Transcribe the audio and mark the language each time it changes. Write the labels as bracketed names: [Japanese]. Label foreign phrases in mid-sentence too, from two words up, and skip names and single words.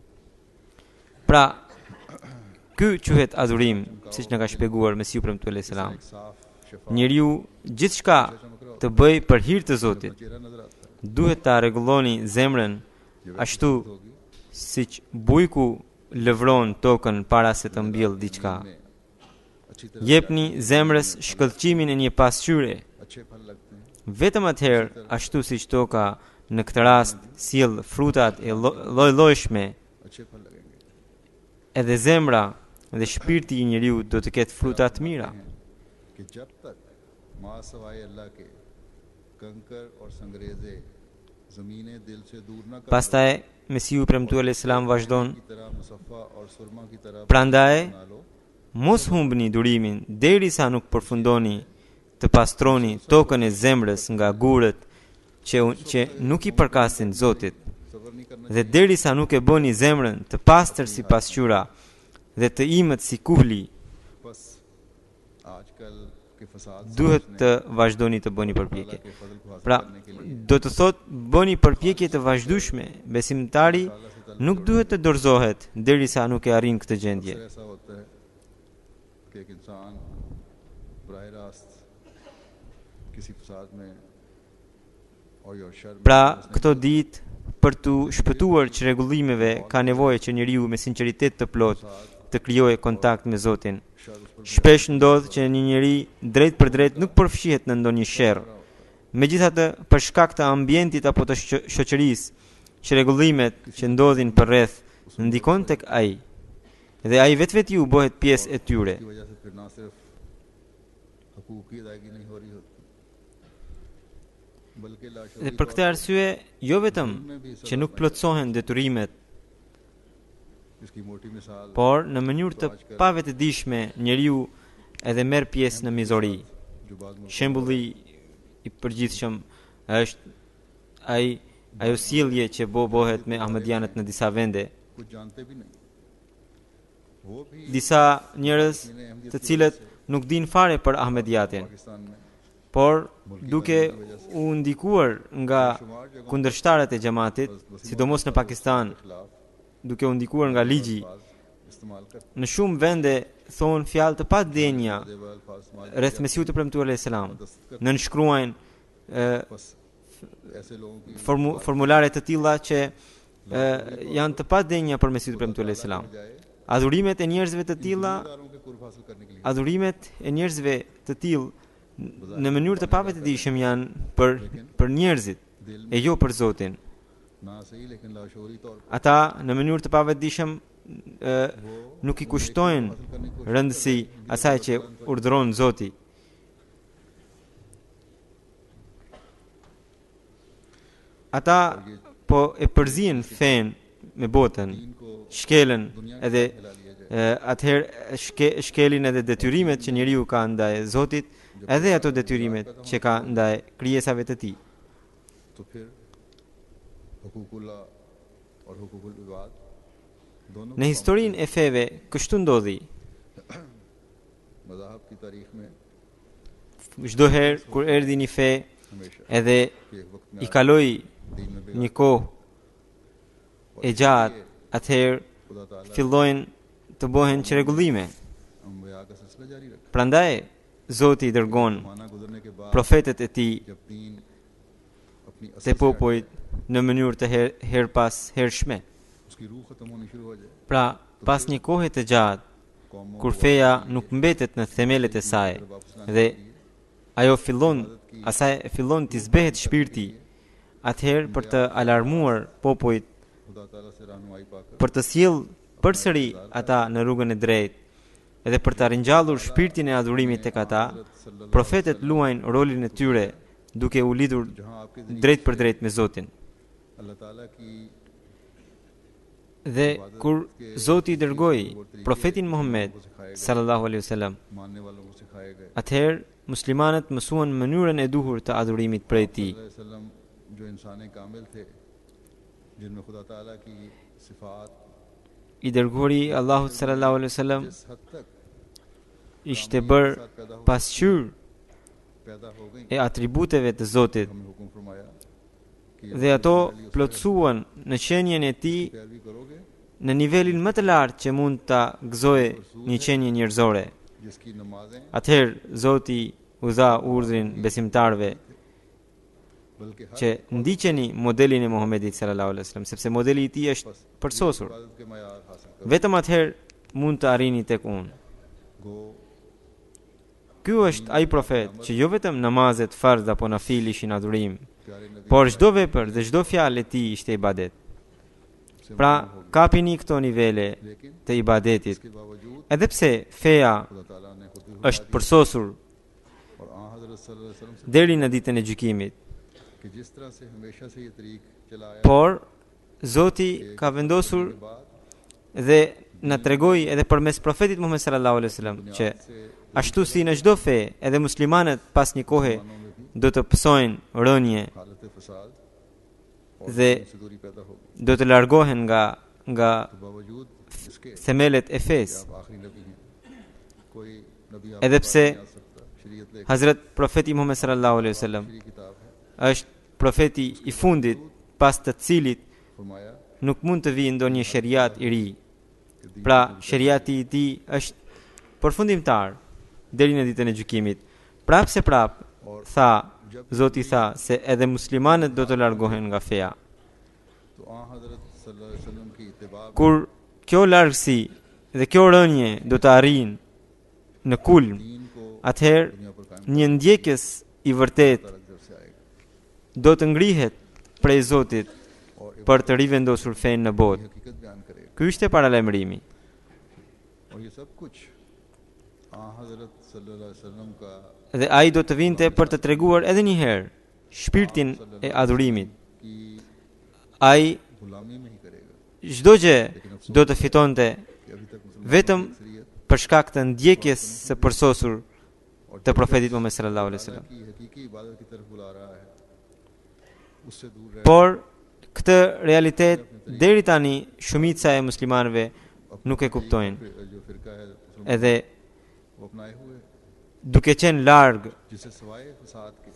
[Albanian] Pra, ky quhet adhurim, siç na ka shpjeguar Mesiu premtuar [Arabic] عليه السلام. [Urdu] صاف شفا [Albanian] Njeriu gjithçka të bëj për hir të Zotit. [Urdu] چہرہ نظر آتا ہے [Albanian] Duhet ta rregulloni zemrën ashtu [Urdu] होगी [Albanian] siç bujku lëvron tokën para se të mbjellë diçka. [Urdu] میں اچھی طرح [Albanian] Jepni zemrës shkëllqimin e një pasqyre. [Urdu] اچھے پھل لگتے ہیں [Albanian] Vetëm atëherë, ashtu siç toka në këtë rast sjell frutat e lloj-llojshme, [Urdu] اچھے پھل لگیں گے [Albanian] edhe zemra dhe shpirti I njeriu do të ketë fruta të mira. [Urdu] کہ جب تک ما سوائے اللہ کے کنکر اور سنگریزے زمینِ دل سے دور نہ کر [Albanian] Pastaj Mesiu premtuar [Arabic] عليه السلام [Albanian] vazhdon: [Urdu] کی طرح مصفا اور سرمہ کی طرح [Albanian] Prandaj [Urdu] بنا لو [Albanian] mos humbni durimin derisa nuk përfundoni të pastroni tokën e zemrës nga gurët që nuk I përkasin Zotit, [Urdu] صبر نہیں کرنا [Albanian] dhe derisa nuk e bëni zemrën të pastër si pasqyra dhe të imët si kuhli, [Urdu] بس آج کل کے فساد [Albanian] duhet të vazhdoni të bëni përpjekje. [Urdu] کے فضل کو حاصل [Albanian] Pra, [Urdu] کرنے کے لیے [Albanian] do të thot bëni përpjekje të vazhdueshme. Besimtari nuk duhet të dorëzohet derisa nuk e arrin këtë gjendje. [Urdu] اکثر ایسا ہوتا ہے کہ ایک انسان براہ راست کسی فساد میں اور یا شر میں [Albanian] Pra [Urdu] फंसने [Albanian] këto ditë për të shpëtuar çrregullimeve ka nevojë që njeriu me sinqeritet të plot të krijojë kontakt me Zotin. [Urdu] شر اس پر [Albanian] Shpesh ndodh që një njeri drejt për drejt nuk përfshihet në ndonjë sherr. Megjithatë, për shkak të ambientit apo të shoqërisë, çrregullimet që ndodhin përreth ndikon tek ai. Dhe ai vetvetiu bëhet pjesë e tyre. [Urdu] کی وجہ سے پھر نہ صرف حقوق کی ادائیگی نہیں ہو رہی ہوتی بلکہ [Albanian] Dhe [Urdu] लाशुरी [Albanian] për këtë arsye, jo vetëm që nuk plotësohen detyrimet, [Urdu] اس کی موٹی مثال [Albanian] por në mënyrë të pavetëdijshme njeriu edhe merr pjesë në mizori. [Urdu] جو بعد میں [Albanian] Shembulli i përgjithshëm është ajo sjellje që bëhet me ahmedianët në disa vende. [Urdu] کچھ جانتے بھی نہیں وہ بھی [Albanian] Disa njerëz të cilët nuk dinë fare për ahmediatin, [Urdu] پاکستان میں [Albanian] por duke u ndikuar nga kundërshtarët e xhamatit, sidomos në Pakistan, [Urdu] खिलाफ [Albanian] duke u ndikuar nga ligji, [Urdu] الفاظ استعمال کرتے [Albanian] në shumë vende thonë fjalë të padenja [Urdu] ہیں الفاظ استعمال [Albanian] rreth Mesiut të Premtuar [Arabic] عليه السلام. [Albanian] Nënshkruajnë [Urdu] بس ایسے لوگوں کی [Albanian] formulare të tilla që janë të padenja për Mesiut të Premtuar [Arabic] عليه السلام. [Albanian] Adhurimet e njerëzve të tilla, [Urdu] داروں کے قرب حاصل کرنے کے لیے [Albanian] adhurimet e njerëzve të tillë në mënyrë të pavetëdijshëm janë për njerëzit e jo për Zotin. [Urdu] نہ سہی لیکن لاشعوری طور پر [Albanian] Ata në mënyrë të pavetëdijshëm nuk i kushtojnë [Urdu] حاصل کرنے کی [Albanian] rëndësi asaj që urdhëron Zoti. Ata po e përzien fen me botën, [Urdu] इनको [Albanian] shkelën edhe [Urdu] ہلا لیا جائے [Albanian] atëherë shkelin edhe detyrimet që njeriu ka ndaj Zotit, edhe ato detyrimet që ka ndaj krijesave të tij. [Urdu] تو پھر حقوق اللہ اور حقوق العباد دونوں [Albanian] Në historinë e feve kështu ndodhi. [Urdu] مذاہب کی تاریخ میں [Albanian] Çdo herë kur erdhi një fe [Urdu] हमेशा [Albanian] edhe [Urdu] کہ ایک وقت [Albanian] i [Urdu] में [Albanian] kaloi [Urdu] دین میں [Albanian] një kohë e gjatë, atëherë [Urdu] خدا تعالیٰ [Albanian] fillojnë të bëhen çrregullime. [Urdu] انبیاء کا سلسلہ جاری رکھا [Albanian] Prandaj Zoti i dërgon [Urdu] زمانہ گزرنے کے بعد [Albanian] profetët e tij [Urdu] جب دین اپنی [Albanian] te [Urdu] اصل سے [Albanian] popujt në mënyrë të her pas hershme. [Urdu] اس کی روح ختم ہونی شروع ہو جائے [Albanian] Pra, pas një kohe të gjatë, [Urdu] कौमों [Albanian] kur feja nuk mbetet në themelet e saj dhe ajo fillon të zbehet shpirti, atëherë për të alarmuar popujt, [Urdu] خدا تعالیٰ سے رہنمائی پا کر [Albanian] për të sjell përsëri ata në rrugën e drejtë, edhe për të ringjallur shpirtin e adhurimit tek ata, profetët luajnë rolin e tyre duke u lidhur [Urdu] جہاں آپ کے [Albanian] drejt për drejt me Zotin. [Urdu] اللہ تعالیٰ کی [Albanian] Dhe kur Zoti i dërgoi profetin Muhammed [Arabic] صلى الله عليه وسلم, [Urdu] ماننے والوں کو سکھائے گئے [Albanian] atëherë muslimanët mësuan mënyrën e duhur të adhurimit prej tij. [Urdu] وسلم جو انسان کامل تھے جن میں خدا تعالیٰ کی صفات [Albanian] I dërguari Allahut [Arabic] صلى الله عليه وسلم [Urdu] جس حد تک [Albanian] ishte bërë pasqyr [Urdu] پیدا ہو گئی [Albanian] e atributeve të Zotit [Urdu] ہمیں حکم فرمایا کہ [Albanian] dhe ato plotësuan në qenien e tij [Urdu] پیروی کرو گے [Albanian] në nivelin më të lartë që mund ta gëzojë një qenie njerëzore. [Urdu] جس کی نمازیں [Albanian] Atëherë Zoti u dha urdhrin besimtarve [Urdu] بلکہ ہر [Albanian] që ndiqeni modelin e Muhamedit [Arabic] صلى الله عليه وسلم, [Albanian] sepse modeli i tij është përsosur. [Urdu] عبادت کے معیار حاصل کرو [Albanian] Vetëm atëherë mund të arrini tek unë. [Urdu] गो [Albanian] Ky është ai profet që jo vetëm namazet fardh apo nafil ishin adhurim, [Urdu] پیارے نبی [Albanian] por çdo vepër dhe çdo fjalë e tij ishte ibadet. [Urdu] से [Albanian] Pra, kapini këto nivele [Urdu] लेकिन [Albanian] të ibadetit. [Urdu] اس کے باوجود [Albanian] Edhe pse feja [Urdu] خدا تعالیٰ نے خود بھی [Albanian] është përsosur [Urdu] اور آں حضرت صلی اللہ علیہ وسلم سے [Albanian] deri në ditën e gjykimit, [Urdu] کہ جس طرح سے ہمیشہ سے یہ طریق چلایا [Albanian] por Zoti ka vendosur [Urdu] کے بعد [Albanian] dhe na tregoi edhe përmes profetit Muhammed [Arabic] صلى الله عليه وسلم [Albanian] që ashtu si në çdo fe, edhe muslimanët pas një kohe [Urdu] مانوں میں بھی [Albanian] do të pësojnë rënje [Urdu] حالت فساد اور [Albanian] dhe [Urdu] سے دوری پیدا ہوگی [Albanian] do të largohen nga [Urdu] تو باوجود اس کے [Albanian] themelet e [Urdu] कि [Albanian] fesë. [Urdu] آپ آخری نبی ہیں کوئی نبی آپ [Albanian] Edhe pse [Urdu] نہیں آ سکتا شریعت لے کر [Albanian] Hazrat profeti Muhammed [Arabic] صلى الله عليه وسلم [Urdu] آخری کتاب ہے [Albanian] është profeti i fundit pas të cilit [Urdu] फरमाया [Albanian] nuk mund të vijë ndonjë sheriat i ri. [Urdu] کہ دین [Albanian] Pra, sheriati i tij është përfundimtar deri në ditën e gjykimit. Prapë se prap, tha, Zoti tha se edhe muslimanët do të largohen nga feja. [Urdu] تو آں حضرت صلی اللہ علیہ وسلم کی اتباع [Albanian] Kur kjo largësi dhe kjo rënje do të arrijnë në kulm, [Urdu] دین کو [Albanian] atëherë [Urdu] دنیا پر قائم [Albanian] një ndjekës i vërtet [Urdu] طرف سے آئے گا [Albanian] do të ngrihet prej Zotit [Urdu] और [Albanian] për të rivendosur fenë në [Urdu] ये [Albanian] botë. [Urdu] حقیقت بیان کرے گا [Albanian] Ky ishte paralajmërimi. [Urdu] اور یہ سب کچھ آں حضرت صلی اللہ علیہ وسلم کا [Albanian] Dhe ai do të vinte për të treguar edhe një herë shpirtin e adhurimit. [Urdu] की [Albanian] Ai [Urdu] غلامی میں ہی کرے گا [Albanian] çdo gjë do të fitonte [Urdu] کہ ابھی تک مسلمان [Albanian] vetëm [Urdu] کی اکثریت [Albanian] për shkak të ndjekjes së përsosur të profetit Muhammed [Arabic] صلى الله عليه وسلم. [Urdu] کی حقیقی عبادت کی طرف بلا رہا ہے اس سے دور رہ [Albanian] Por këtë realitet deri tani shumica e muslimanëve nuk e kuptojnë. [Urdu] جو فرقہ ہے مسلمان [Albanian] Edhe [Urdu] وہ اپنائے ہوئے [Albanian] duke qenë larg [Urdu] جسے سوائے فساد کے